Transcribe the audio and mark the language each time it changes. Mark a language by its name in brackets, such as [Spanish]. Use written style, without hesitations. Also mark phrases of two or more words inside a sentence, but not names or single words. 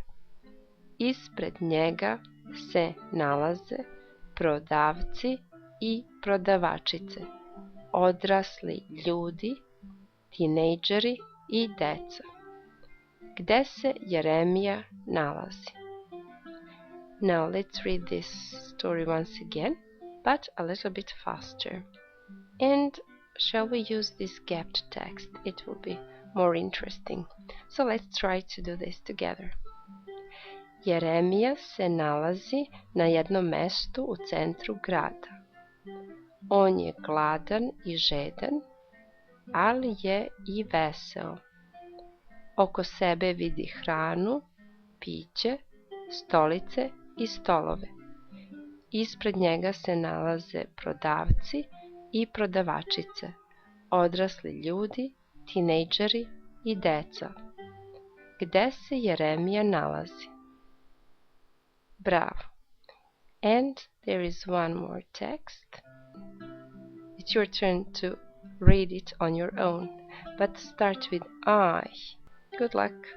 [Serbian] Ispred njega se nalaze prodavci i prodavačice, odrasli ljudi, tinejdžeri i deca. Gde se Jeremija nalazi? [English] Now let's read this story once again, but a little bit faster. And shall we use this gapped text? It will be more interesting. So let's try to do this together. [Serbian] Jeremija se nalazi na jednom mestu u centru grada. On je gladan i žedan, ali je i veseo. Oko sebe vidi hranu, piće, stolice i stolove. Ispred njega se nalaze prodavci i prodavačice, odrasli ljudi, tinejdžeri i deca. Gde se Jeremija nalazi? Bravo. [English] And there is one more text. It's your turn to read it on your own, but start with I. Good luck.